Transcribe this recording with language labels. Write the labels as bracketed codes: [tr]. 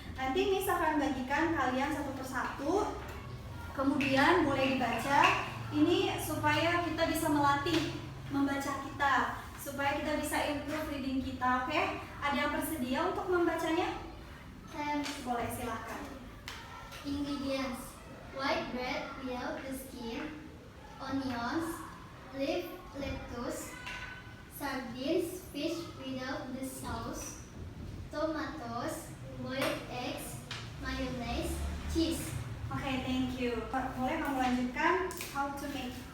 [id] Nanti Miss akan bagikan kalian satu persatu. Kemudian boleh dibaca. Ini supaya kita bisa melatih membaca kita, supaya kita bisa [en] improve reading [id] kita. Oke? Ada yang bersedia untuk membacanya? Boleh, silahkan. [en] Ingredients: white bread without the skin, onions, leaf lettuce, sardines, fish without the sauce, tomatoes, boiled eggs, mayonnaise, cheese. Oke, thank you. [id] Boleh kamu lanjutkan [en] how to make.